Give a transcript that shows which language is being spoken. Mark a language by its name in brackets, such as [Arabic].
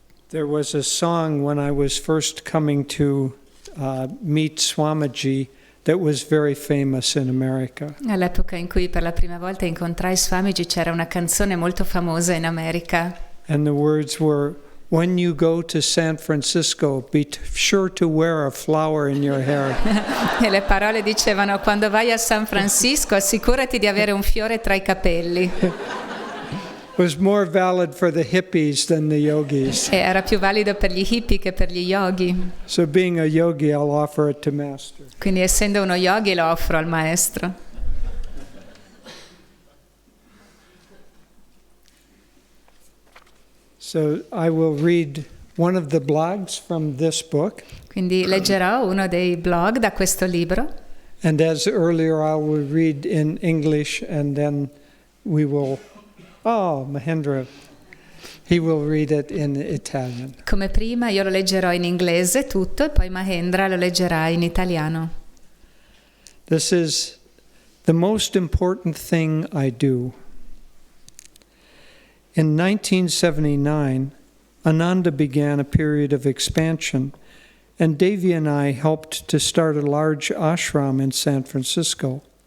[English] There was a song when I was first coming to meet Swamiji that was very famous in America. [Italian] All'epoca in cui per la prima volta incontrai Swamiji c'era una canzone molto famosa in America. [English] And the words were, "When you go to San Francisco, be sure to wear a flower in your hair." [Italian] E le parole dicevano: quando vai a San Francisco assicurati di avere un fiore tra i capelli. [English] Was more valid for the hippies than the yogis. [Italian] E era più valido per gli hippie che per gli yogi. [English] So being a yogi, I'll offer it to Master. [Italian] Quindi essendo uno yogi lo offro al maestro. [English] So I will read one of the blogs from this book. [Italian] Quindi leggerò uno dei blog da questo libro. [English] And as earlier, I will read in English and then we will... Oh, Mahendra, he will read it in Italian. [Italian] Come prima io lo leggerò in inglese tutto e poi Mahendra lo leggerà in italiano. [English] This is the most important thing I do. In 1979, Ananda began a period of expansion, and Devi and I helped to start a large ashram in San Francisco.